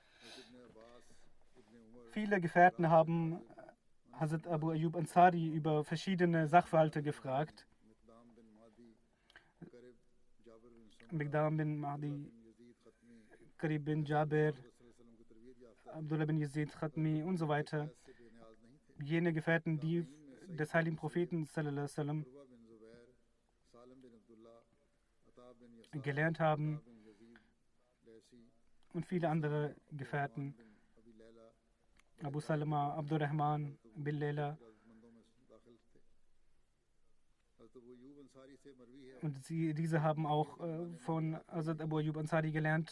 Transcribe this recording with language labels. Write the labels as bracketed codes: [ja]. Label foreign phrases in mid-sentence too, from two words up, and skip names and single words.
[de] Viele Gefährten haben Hazrat Abu Ayyub Ansari über verschiedene Sachverhalte gefragt. Miqdam bin Mahdi, Qarib bin Jabir, Abdullah bin Yazid Khatmi und so weiter. Jene Gefährten, die des heiligen Propheten [ar] صلى الله عليه وسلم [de] gelernt haben, und viele andere Gefährten, Abu Salama, Abdurrahman bin Layla. Und diese haben auch von Hazrat Abu Ayyub Ansari gelernt.